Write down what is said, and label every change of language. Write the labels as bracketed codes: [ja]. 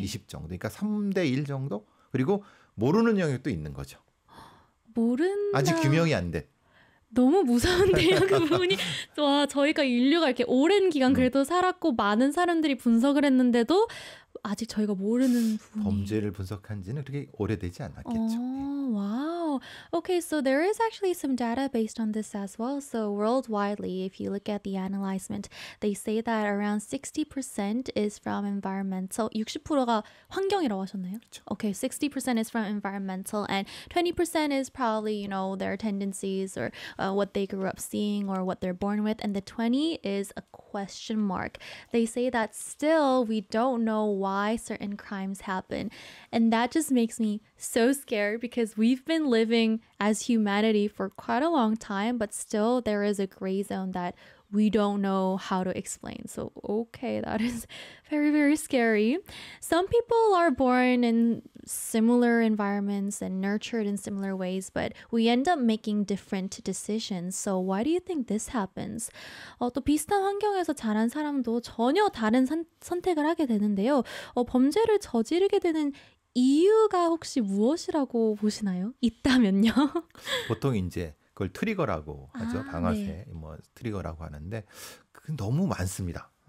[ko] 20 정도 그러니까 3대 1 정도 그리고 모르는 영역도 있는 거죠. 모른다. 아직 규명이 안 돼. 너무 무서운데요, 그 부분이. 와, 저희가 인류가 이렇게 오랜 기간 그래도 살았고 많은 사람들이 분석을 했는데도 아직 저희가 모르는 부분이... 범죄를 분석한 지는 그렇게 오래되지 않았겠죠. [en] Wow. Okay, so there is actually some data based on this as well. So worldwidely, if you look at the analyzement, they say that around 60% is from environmental. [ko] 60%가 환경이라고 하셨나요? 그쵸. [en] Okay, 60% is from environmental and 20% is probably, you know, their tendencies or what they grew up seeing or what they're born with. And the 20 is a question mark. They say that still we don't know why certain crimes happen. And that just makes me so scared because we've been living as humanity for quite a long time, but still there is a gray zone that we don't know how to explain. So, okay, that is very, very scary. Some people are born in similar environments and nurtured in similar ways, but we end up making different decisions. So why do you think this happens? [ko] 또 비슷한 환경에서 자란 사람도 전혀 다른 선택을 하게 되는데요. 범죄를 저지르게 되는 이유가 혹시 무엇이라고 보시나요? 있다면요? 보통 이제 그걸 트리거라고 하죠. 아, 방아쇠 네. 뭐 트리거라고 하는데 그 너무 많습니다.